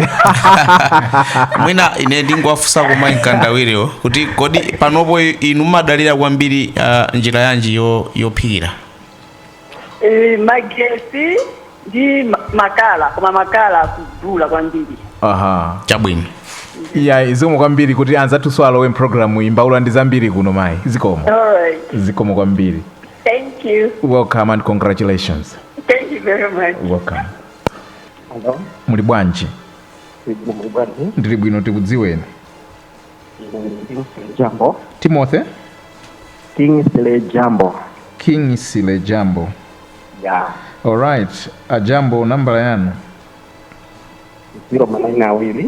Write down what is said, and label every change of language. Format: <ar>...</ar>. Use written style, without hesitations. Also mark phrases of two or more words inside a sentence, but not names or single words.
<ny>mwina ine ndingowafunsa ku My Mkandawirewo kuti kodi panopo inu madalira kwambiri njira yanji yophikira? Magesi ndi makala koma makala kudula kwambiri. Aha. Chabwino. Zikomo kwambiri kuti anzathu swalo programu imbaula ndi zambiri kuno mayi. Zikomo.</ny> <en>Alright.</en> <ny>Zikomo kwambiri.</ny> <en>Thank you. Welcome and congratulations. Thank you very much. Welcome. Hello.</en> <ny>Muli bwanji? Muli bwanji? Ndili bwino, tikudziweni. Jambo. Timothy? Kingsley Jambo. Kingsley Jambo.</ny> <en>Yeah.</en> <ny>Alright. Jambo nambala yanu? 092</ny>